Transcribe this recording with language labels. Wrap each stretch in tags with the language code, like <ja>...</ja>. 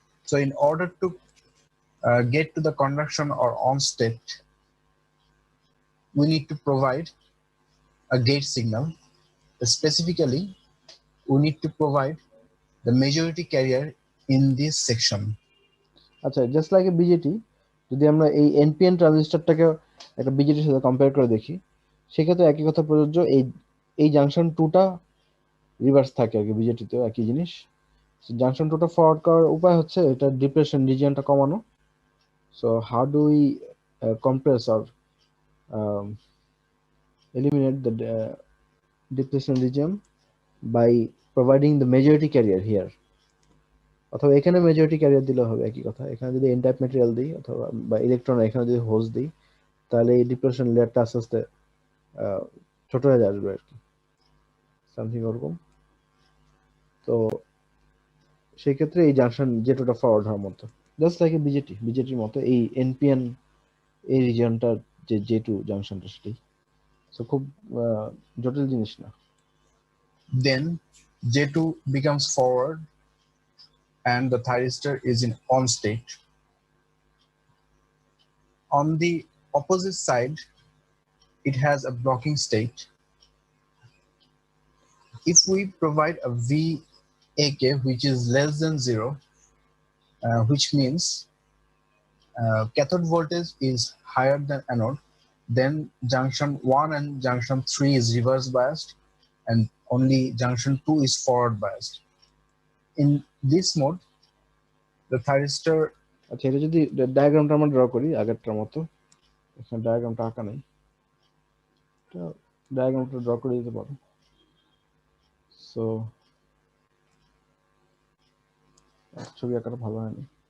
<en>So in order to get to the conduction or on state, we need to provide a gate signal. Specifically, we need to provide the majority carrier in this section.</en> <bn>আচ্ছা,</bn> <en>just like a BJT,</en> <bn>যদি আমরা এই NPN ট্রানজিস্টরটাকে একটা বিজেটির সাথে compare করে দেখি, সেক্ষেত্রে একই কথা প্রযোজ্য। এই জাংশন 2টা রিভার্স থাকে আর কি, বিজেটিতেও একই জিনিস। জাংশন 2টা ফরওয়ার্ড করার উপায় হচ্ছে এটা ডিপ্রেশন রিজিয়নটা কমানো।</bn> <en>so how do we compress or eliminate the depletion region by providing the majority carrier here,</en> <bn>অথবা এখানে মেজরিটি ক্যারিয়ার দিলে হবে, একই কথা। এখানে যদি এন টাইপ ম্যাটেরিয়াল দিই অথবা বা ইলেকট্রন এখানে যদি হোজ দিই, তাহলে এই ডিপ্রেশন লেয়ারটা আস্তে আস্তে ছোট হয়ে আসবে আর কি, সামথিং ওরকম। তো সেই ক্ষেত্রে এই জাংশন যেটা ফরওয়ার্ড হওয়ার মতো, জাস্ট লাইক বিজেটির মতো এই এনপিএন এই রিজিয়নটার যে J2 জাংশনটা সেটাই। সো খুব জটিল জিনিস না।</bn> <en>Then J2 becomes forward and the thyristor is in on state. On the opposite side, it has a blocking state. If we provide a VAK which is less than 0, which means cathode voltage is higher than anode, then junction 1 and junction 3 is reverse biased and only junction 2 is forward biased. In this mode, the thyristor.</en> <bn>আচ্ছা, এটা যদি ডায়াগ্রামটা আমরা draw করি আগেরটার মতো, এখানে ডায়াগ্রামটা আঁকা নেই, ডায়াগ্রামটা ড্র করে দিতে পারো। সো ছবি আঁকাটা ভালো হয়নি।</bn>